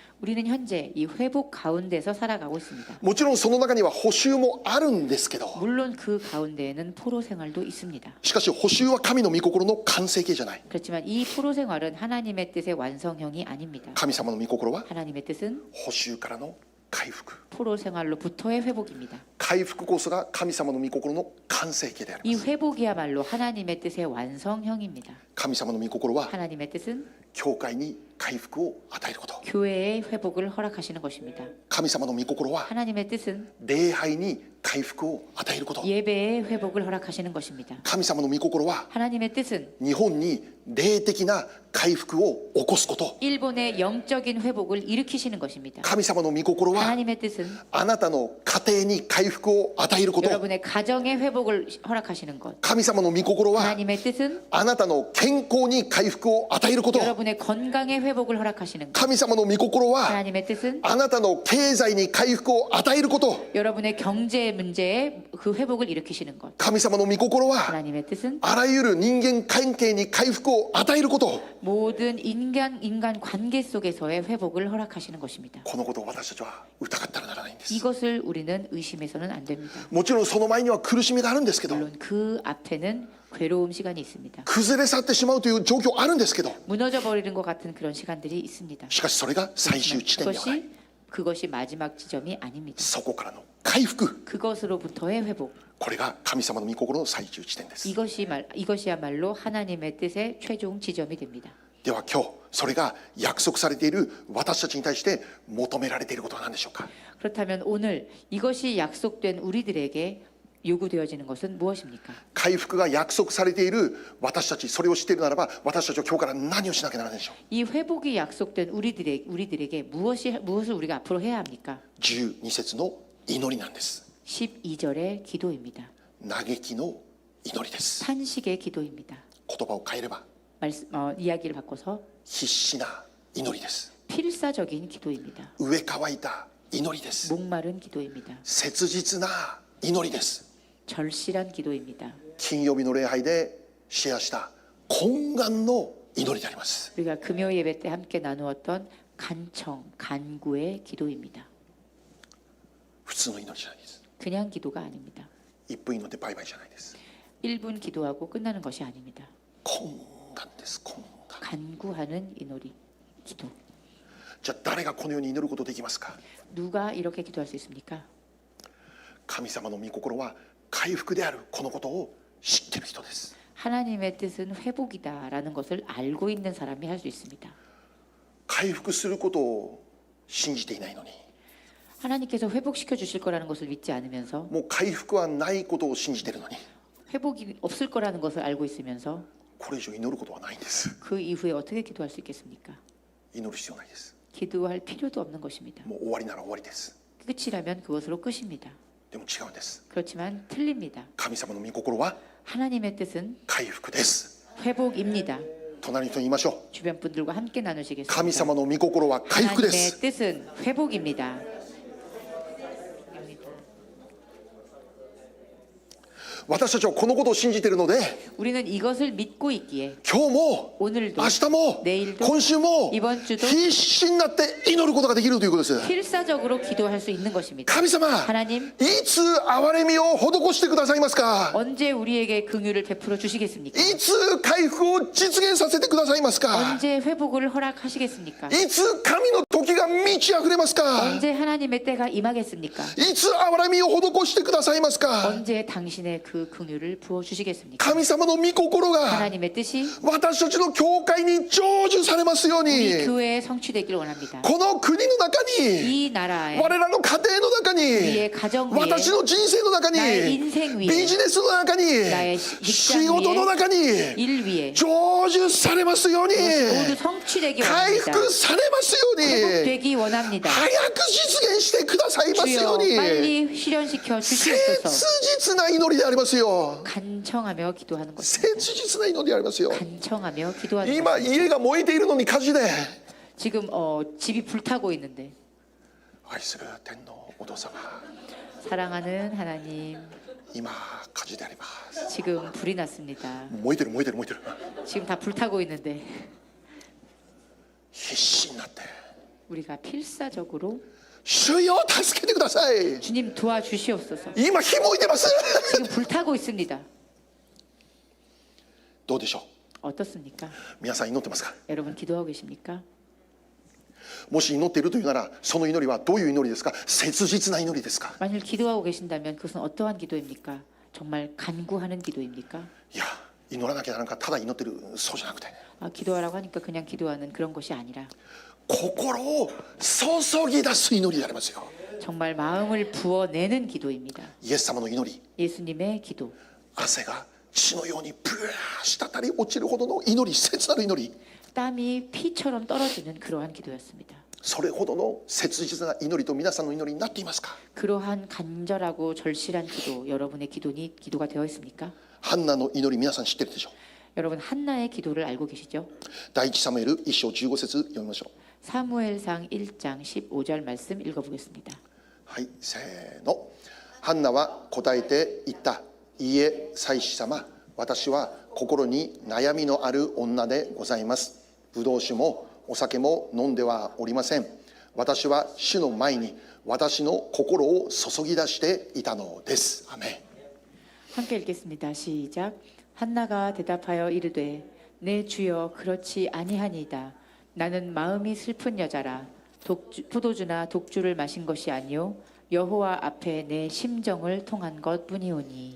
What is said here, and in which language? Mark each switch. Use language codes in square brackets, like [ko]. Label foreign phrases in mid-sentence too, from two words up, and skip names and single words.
[ko] 우리는 현재 이 회복 가운데서 살아가고 있습니다. [ja] もちろんその中には補修もあるんですけど、 [ko] 물론 그 가운데에는 포로 생활도 있습니다. [ja] しかし補修は神の御心の完成形じゃない。 [ko] 그렇지만 이 포로 생활은 하나님의 뜻의 완성형이 아닙니다. [ja] 神様の御心は [ko] 하나님의 뜻은 [ja] 補修からの回復。 [ko] 포로 생활로부터의 회복입니다. [ja] 回復こそが神様の御心の完成形であり [ko] 이 [ja] ます。 [ko] 회복이야말로 하나님의 뜻의 완성형입니다. [ja] 神様の御心は [ko] 하나님의 뜻은 [ja] 教会に回復を与えること。 [ko] 교회의 회복을 허락하시는 것입니다. [ja] 神様の御心は [ko] 하나님의 뜻은 [ja] 礼拝に回復を与えること。 [ko] 예배의 회복을 허락하시는 것입니다. [ja] 神様の御心は [ko] 하나님의 뜻은 [ja] 日本に霊的な回復を起こすこと。 [ko] 일본의 영적인 회복을 일으키시는 것입니다. [ja] 神様の御心は [ko] 하나님의 뜻은 [ja] あなたの家庭に回復を与えること。 [ko] 여러분의 가정의 회복을 허락하시는 것. [ja] 神様の御心は [ko] 하나님의 뜻은 [ja] あなたの健康に回復を与えること。 [ko] 여러분의 건강의 회복을 허락하시는 것. [ja] 神様の御心は [ko] 하나님의 뜻은 [ja] あなたの経済に回復を与えること。 [ko] 여러분의 경제 문제에 그 회복을 일으키시는 것. [ja] 神様の御心は [ko] 하나님의 뜻은 [ja] あらゆる人間関係に回復を与えること。 [ko] 모든 인간 관계 속에서의 회복을 허락하시는 것입니다. [ja] このことを私たちは疑ったらならないんです。 [ko] 이것을 우리는 의심해서는 안 됩니다. [ja] もちろんその前には苦しみがあるんですけど、 [ko] 물론 그 앞에는 괴로움 시간이 있습니다. [ja] 崩れ去ってしまうという状況あるんですけど、 [ko] 무너져 버리는 것 같은 그런 시간들이 있습니다. [ja] しかしそれが最終地点ではない。 [ko] 그것이 마지막 지점이 아닙니다. [ja] そこからの回復、 [ko] 그것으로부터의 회복. [ja] これが神様の御心の最終地点です。 [ko] 이것이야말로 하나님의 뜻의 최종 지점이 됩니다. [ja] では今日それが約束されている私たちに対して求められていることは何でしょうか。 [ko] 그렇다면 오늘 이것이 약속된 우리들에게 요구되어지는 것은 무엇입니까? [ja] 回復が約束されている私たち、それを知っているならば私たちは今日から何をしなきゃならないでしょう。 [ko] 이 회복이 약속된 우리들에게 무엇을 우리가 앞으로 해야 합니까? [ja] 12 節の祈りなんです。 [ko] 12절의 기도입니다. [ja] 嘆きの祈りです。 [ko] 탄식의 기도입니다. [ja] 言葉を変えれば [ko] 이야기를 바꿔서 [ja] 必死な祈りです。 [ko] 필사적인 기도입니다. [ja] 飢え乾いた祈りです。 [ko] 목마른 기도입니다. [ja] 切実な祈りです。 [ko] 절실한 기도입니다. [ja] 金曜日の礼拝でシェアした懇願の祈りであります。 [ko] 우리가 금요 예배 때 함께 나누었던 간구의 기도입니다. [ja] 普通の祈りじゃないです。 [ko] 그냥 기도가 아닙니다. [ja] 1 分祈ってバイバイじゃないです。 [ko] 1분 기도하고 끝나는 것이 아닙니다. [ja] 懇願です。懇願。 [ko] 간구하는祈り, 기도. [ja] じゃあ誰がこのように祈ることできますか。 [ko] 누가 이렇게 기도할 수 있습니까? [ja] 神様の御心は回復であるこのことを知っている人です。 [ko] 하나님의 뜻은 회복이다라는 것을 알고 있는 사람이 할 수 있습니다. [ja] 回復することを信じていないのに、 [ko] 하나님께서 회복시켜 주실 거라는 것을 믿지 않으면서 [ja] もう回復はないことを信じているのに、 [ko] 회복이 없을 거라는 것을 알고 있으면서 [ja] これ以上祈ることはないんです。 [ko] 그 이후에 어떻게 기도할 수 있겠습니까? [ja] 祈る必要ないです。 [ko] 기도할 필요도 없는 것입니다. [ja] もう終わりなら終わりです。 [ko] 끝이라면 그것으로 끝입니다. [ja] でも違うんです。 [ko] 그렇지만 틀립니다. [ja] 神様の御心は [ko] 하나님의 뜻은 [ja] 回復です。 [ko] 회복입니다. [ja] 隣の人に言いましょう。 [ko] 주변 분들과 함께 [ja] 神 [ko] 나누시겠습니다. [ja] 様の御心は回復で [ko] 하나님의 [ja] す。 [ko] 뜻은 회복입니다. [ja] 私たちはこのことを信じているので、 [ko] 우리는 이것을 믿고 있기에 [ja] 今日も [ko] 오늘도 [ja] 明日も [ko] 내일도 [ja] 今週も [ko] 이번 주도 [ja] 必死になって祈ることができるということです。 [ko] 필사적으로 기도할 수 있는 것입니다. [ja] 神様、 [ko] 하나님 [ja] いつ憐れみを施してくださいますか。 [ko] 언제 우리에게 긍휼을 베풀어 주시겠습니까? [ja] いつ回復を実現させてくださいますか。 [ko] 언제 회복을 허락하시겠습니까? [ja] いつ神の時が満ち溢れますか。 [ko] 언제 하나님의 때가 임하겠습니까? [ja] いつ憐れみを施してくださいますか。 [ko] 언제 당신의 그 긍휼을 부어 주시겠습니까? [ja] 神様の御心が [ko] 하나님의 뜻이 [ja] 私たちの教会に成就されますよう [ko] 우리 [ja] に、 [ko] 교회에 성취되기를 원합니다. [ja] この国の中に、 [ko] 이 나라에 [ja] 我らの家庭の中に、 [ko] 우리의 가정 위에 [ja] 私の人生の中に、 [ko] 나의 인생 [ja] ビ [ko] 위에 [ja] ジネスの中に、 [ko] 나의 [ja] 仕事の中に [ko] 일 위에 [ja] 成就されますように、 [ko] 모두 성취되기 [ja] 回 [ko] 원합니다. [ja] 復されますように、 [ko] 회복되기 원합니다. [ja] 早く実現してくださいますよ [ko] 주여 [ja] うに、 [ko] 빨리 실현시켜 주시옵소서. [ja] 切実な祈りでありますよ。 [ko] 간청하며 기도하는 것입니다. [ja] 切実な祈りでありますよ。 [ko] 간청하며 기도하는 [ja] 今 [ko] 것입니다. [ja] 家が燃えているのに火事で、 [ko] 지금 집이 불타고 있는데 [ja] 愛する天のお父様、 [ko] 사랑하는 하나님 [ja] 今火事であります。 [ko] 지금 불이 났습니다. [ja] 燃えてる燃えてる燃えてる。 [ko] 지금 다 불타고 있는데 [ja] 必死になって、 [ko] 우리가 필사적으로 [ja] 主よ助けてください。 [ko] 주님 도와주시옵소서. [ja] 今火燃えてます。 [ko] 지금 불타고 있습니다. [ja] どうでしょう。 [ko] 어떻습니까? [ja] 皆さん祈ってますか。 [ko] 여러분 기도하고 계십니까? [ja] もし祈っているというなら、その祈りはどういう祈りですか。切実な祈りですか。 [ko] 만일 기도하고 계신다면 그것은 어떠한 기도입니까? 정말 간구하는 기도입니까? [ja] いや、祈らなきゃなんかただ祈ってる、そうじゃなくて、 [ko] 기도하라고 하니까 그냥 기도하는 그런 것이 아니라 [ja] 心を注ぎ出す祈りでありますよ。 [ko] 정말 마음을 부어내는 기도입니다. [ja] イエス様の祈り、 [ko] 예수님의 기도. [ja] 汗が血のようにブワー滴り落ちるほどの祈り、切なる祈り、 [ko] 땀이 피처럼 떨어지는 그러한 기도였습니다. [ja] それほどの切実な祈りと皆さんの祈りになっていますか？ [ko] 그러한 간절하고 절실한 기도, 여러분의 기도가 되어 있습니까? [ja] ハンナの祈り、皆さん知ってるでしょう。 [ko] 여러분 한나의 기도를 알고 계시죠? [ja] 第一サムエル1章15節読みましょう。 [ko] 사무엘상 1장 15절 말씀 읽어보겠습니다. [ja] はい、せーの。ハンナは答えて言った。いいえ、祭司様、私は心に悩みのある女でございます。ブドウ酒もお酒も飲んではおりません。私は主の前に私の心を注ぎ出していたのです。アメン。 [ko] 함께 읽겠습니다. 시작. 한나가 대답하여 이르되 내 주여 그렇지 아니하니이다. 나는 마음이 슬픈 여자라. 포도주나 독주를 마신 것이 아니요 여호와 앞에 내 심정을 통한 것뿐이오니.